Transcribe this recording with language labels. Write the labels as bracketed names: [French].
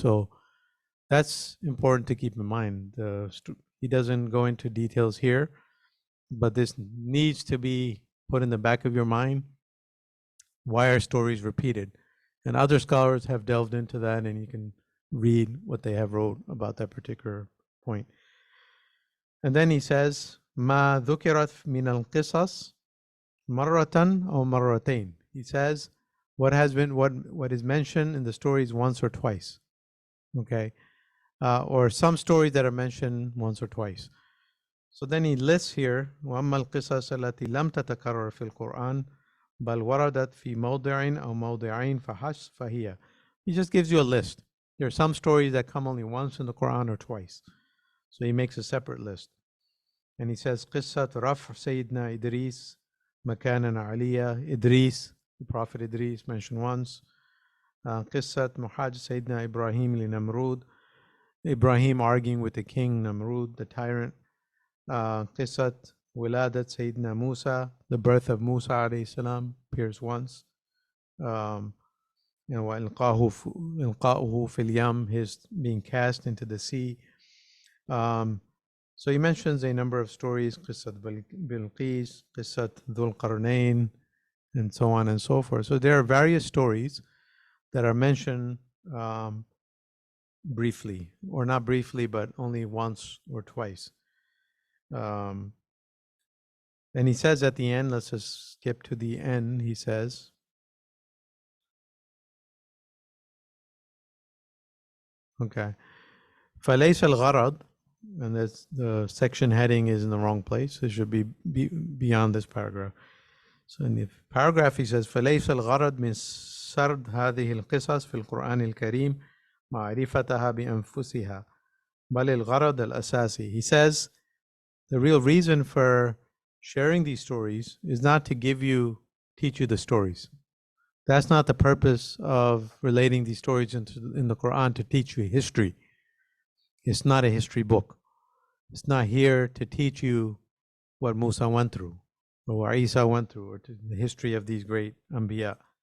[English] So that's important to keep in mind. He doesn't go into details here, but this needs to be put in the back of your mind. Why are stories repeated? And other scholars have delved into that, and you can read what they have wrote about that particular point. And then he says, [Arabic] ما ذكرت من القصص مرة أو مرتين. [English] He says, what is mentioned in the stories once or twice. Okay. Or some stories that are mentioned once or twice. So then he lists here, [Arabic] وَأَمَّا الْقِصَص الَّتِي لَمْ تَتَكَرَّرْ فِي الْقُرْآنِ بَلْ وَرَدَتْ فِي مَوْضِعٍ أَوْ مَوْضِعَيْنِ فَهِيَ. [English] He just gives you a list. There are some stories that come only once in the Quran or twice. So he makes a separate list. And he says, [Arabic] قِصَّةُ رَفْعِ سَيِّدْنَا إِدْرِيسَ مَكَانًا عَلِيًّا. [English] Idris, the Prophet Idris mentioned once. [Arabic] قِصَّةُ مُحَاجَ سَيِّدْنَا إِبْرَاهِيمَ لِنَمْرُودَ. [English] Ibrahim arguing with the king Namrud, the tyrant. [Arabic] Qissat Wiladat Sayyidina Musa, [English] the birth of Musa alayhi salam, appears once. [Arabic] وَإِلْقَاؤُهُ فِي الْيَمِ, [English] his being cast into the sea. So he mentions a number of stories, Qissat Bilqis, Qissat Dhul Qarnayn, and so on and so forth. So there are various stories that are mentioned briefly, or not briefly, but only once or twice. And he says at the end, let's just skip to the end, he says, okay, [Arabic] فَلَيْسَ الْغَرَض, [English] and that's, the section heading is in the wrong place. It should be beyond this paragraph. So in the paragraph he says [Arabic] فليس الغرض من سرد هذه القصص في القرآن الكريم معرفتها بأنفسها بل الغرض الأساسي. [English] He says the real reason for sharing these stories is not to teach you the stories. That's not the purpose of relating these stories in the Quran, to teach you history. It's not a history book. It's not here to teach you what Musa went through, or what Isa went through, or the history of these great Anbiya.